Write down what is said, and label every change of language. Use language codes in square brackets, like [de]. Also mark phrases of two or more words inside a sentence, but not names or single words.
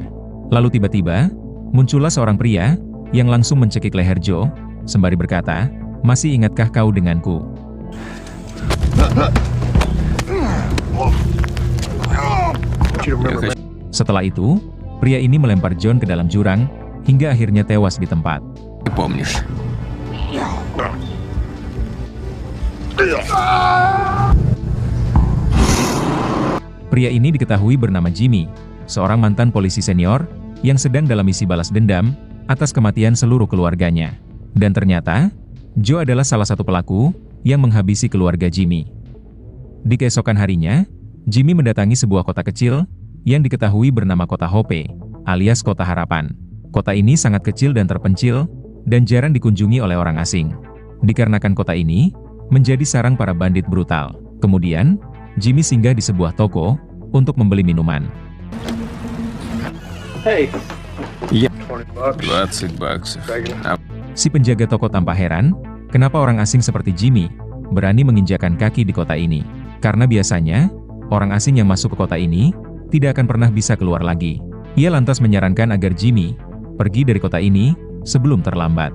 [id] Lalu tiba-tiba, muncullah seorang pria yang langsung mencekik leher Joe, sembari berkata, "Masih ingatkah kau denganku?" Setelah itu, pria ini melempar John ke dalam jurang, hingga akhirnya tewas di tempat. [ru] Ты помнишь. [id] Pria ini diketahui bernama Jimmy, seorang mantan polisi senior yang sedang dalam misi balas dendam atas kematian seluruh keluarganya. Dan ternyata, Joe adalah salah satu pelaku yang menghabisi keluarga Jimmy. Di keesokan harinya, Jimmy mendatangi sebuah kota kecil yang diketahui bernama Kota Hope, alias Kota Harapan. Kota ini sangat kecil dan terpencil, dan jarang dikunjungi oleh orang asing. Dikarenakan kota ini menjadi sarang para bandit brutal. Kemudian, Jimmy singgah di sebuah toko untuk membeli minuman. [en] Hey, [ru] Я... [en] 20 bucks. [ru] 20 баксов. [id] Si penjaga toko tampak heran, kenapa orang asing seperti Jimmy berani menginjakan kaki di kota ini. Karena biasanya, orang asing yang masuk ke kota ini tidak akan pernah bisa keluar lagi. Ia lantas menyarankan agar Jimmy pergi dari kota ini sebelum terlambat.